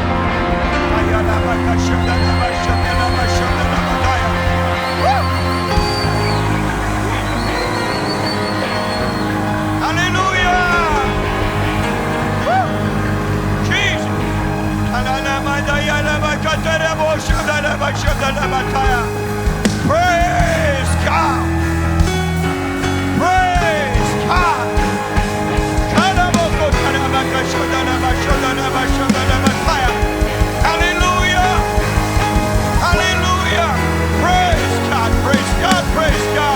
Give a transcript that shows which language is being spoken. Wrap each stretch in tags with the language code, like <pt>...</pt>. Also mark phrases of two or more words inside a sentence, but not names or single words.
<en>Ayala bakashanda la bashanda la bashanda la badaya. Woo. Hallelujah. Woo. Jesus. Alala madaya la bakatara boshanda la bashanda la badaya. Praise God. Praise God. Hallelujah. Hallelujah. Praise God. Praise God. Praise God.</en>